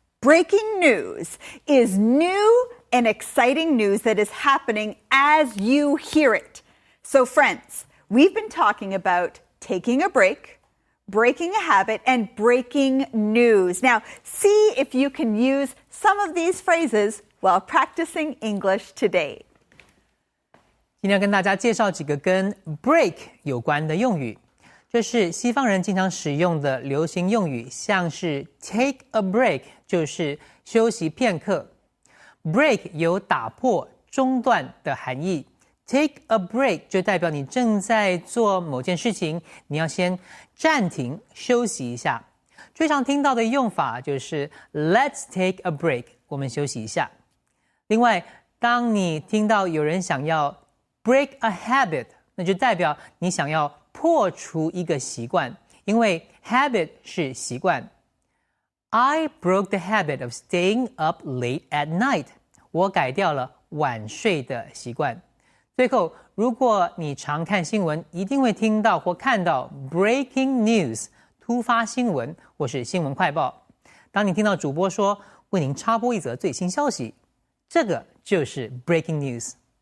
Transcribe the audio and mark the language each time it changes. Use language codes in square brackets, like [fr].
[en] Breaking news is new and exciting news that is happening as you hear it. So friends, we've been talking about taking a break, breaking a habit, and breaking news. Now, see if you can use some of these phrases while practicing English today. [zh] 今天要跟大家介绍几个跟 break 有关的用语，这是西方人经常使用的流行用语，像是 [en] take a break [zh] 就是休息片刻。 break 有打破、中断的含义。 Take a break 就代表你正在做某件事情，你要先暂停休息一下。最常听到的用法就是 [en] Let's take a break， [zh] 我们休息一下。另外，当你听到有人想要 [en] break a habit， [zh] 那就代表你想要破除一个习惯，因为 habit 是习惯。 [en] I broke the habit of staying up late at night。 [zh] 我改掉了晚睡的习惯。最后，如果你常看新闻，一定会听到或看到 breaking news 突发新闻或是新闻快报。当你听到主播说为您插播一则最新消息，这个就是 breaking news。